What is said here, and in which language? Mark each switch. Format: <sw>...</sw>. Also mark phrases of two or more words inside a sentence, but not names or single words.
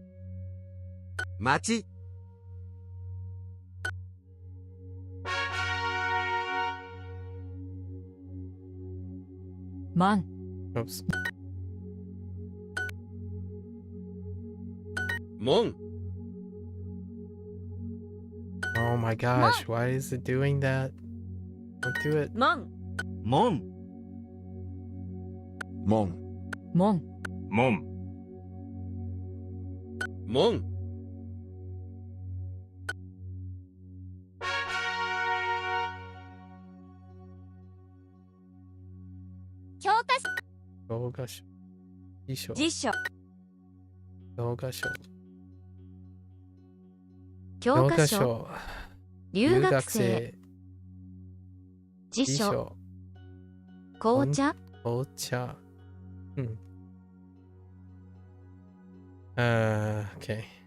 <ja>街、満、</ja> <en>Oops.</en> <ja>門、</ja> <en>Oh my gosh, why is it doing that? Don't do it.</en> <ja>門、門、門、門、門、門、教科書教科書。辞書。辞書、教科書。教科書、留学生、辞書、辞書。紅茶、紅茶。Okay.</ja>